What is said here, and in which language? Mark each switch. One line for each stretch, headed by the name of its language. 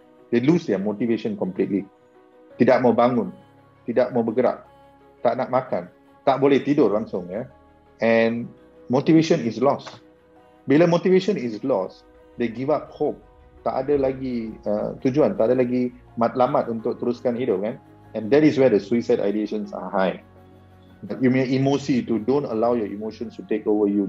English: They lose their motivation completely.
Malay: Tidak mau bangun, tidak mau bergerak, tak nak makan, tak boleh tidur langsung
English: and motivation is lost.
Malay: Bila
English: motivation is lost, they give up hope.
Malay: Tak ada lagi tujuan, tak ada lagi matlamat untuk teruskan hidup kan.
English: And that is where the suicide ideations are high.
Malay: You punya emosi tu,
English: don't allow your emotions to take over you.